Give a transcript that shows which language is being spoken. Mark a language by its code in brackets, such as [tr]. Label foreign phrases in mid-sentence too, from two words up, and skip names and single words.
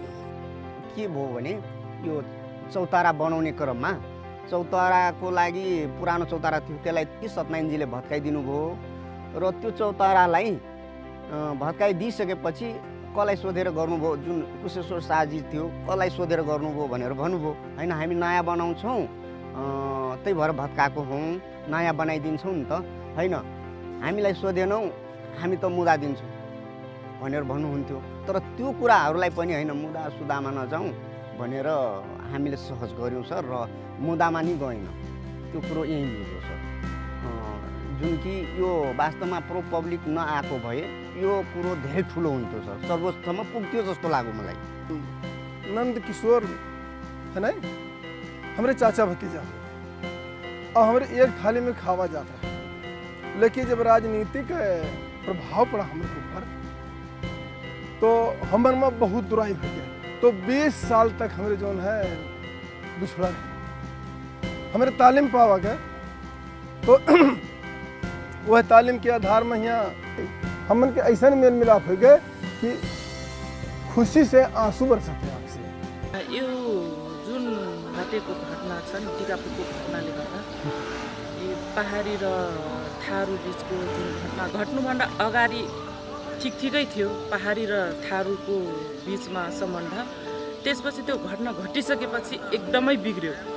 [ne] के भयो भने यो चौतारा बनाउने क्रममा चौताराको लागि पुरानो चौतारा थियो, त्यसलाई सत्यनारायणजीले भत्काइदिनु भयो र त्यो चौतारालाई भत्काइदिइसकेपछि कसलाई सोधेर गर्नुभयो, जुन कुशेश्वर शाहजी थियो कसलाई सोधेर गर्नुभयो भनेर भन्नुभयो। होइन हामी नयाँ बनाउँछौँ, त्यही भएर भत्काएको हौँ, नयाँ बनाइदिन्छौँ नि त, होइन हामीलाई सोधेनौँ, हामी त मुदा दिन्छौँ भनेर भन्नुहुन्थ्यो। तर त्यो कुराहरूलाई पनि होइन मुदा सुदामा नजाउँ भनेर हामीले सहज गऱ्यौँ सर, र मुदामा नि गएन। त्यो कुरो यहीँ मिल्यो सर। जुन कि यो वास्तवमा प्रो पब्लिक नआएको भए यो कुरो धेरै ठुलो हुन्थ्यो सर, सर्वोच्चमा पुग्थ्यो जस्तो लाग्यो मलाई। [hi] नंद किशोर है ना, हमारे चाचा भतीजा और हमारे एक थाली में खावा जाता है, लेकिन जब राजनीतिक प्रभाव पड़ा हमारे ऊपर तो हमारे में बहुत बुराई हो गया। तो 20 साल तक हमारे जो है बिछड़ा हमारे तालीम पावा गए, तो वह तालीम के आधार में यहाँ हमन के ऐसा मेल मिलाप हो गए कि खुशी से आंसू बरसते आँख से। [ne] यो जुन घटेको घटना छ नि, टिकापुरको घटनाले गर्दा यो पहाडी र थारू बिचको जुन घटना घट्नुभन्दा अगाडि ठिकै थियो, पहाडी र थारूको बिचमा सम्बन्ध। त्यसपछि त्यो घटना घटिसकेपछि एकदमै बिग्रियो।